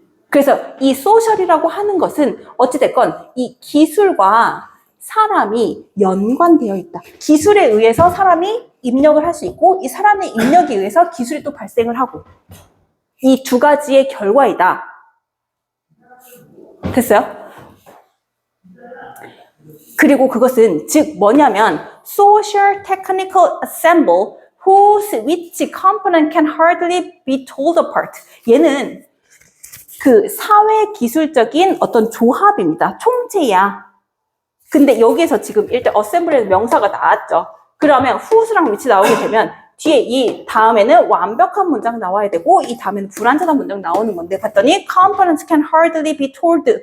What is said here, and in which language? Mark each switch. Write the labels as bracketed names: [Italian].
[Korean] 그래서 이 소셜이라고 하는 것은 어찌됐건 이 기술과 사람이 연관되어 있다. 기술에 의해서 사람이 입력을 할 수 있고 이 사람의 입력에 의해서 기술이 또 발생을 하고 이 두 가지의 결과이다. 됐어요? 그리고 그것은 즉 뭐냐면 [English] social technical ensemble which component can hardly be told apart. [Korean] 얘는 그 사회 기술적인 어떤 조합입니다. 총체야. 근데 여기에서 지금 일단 assembly에서 명사가 나왔죠. 그러면 whose랑 which 나오게 되면 뒤에 이 다음에는 완벽한 문장 나와야 되고 이 다음에는 불완전한 문장 나오는 건데 봤더니 [English] components can hardly be told.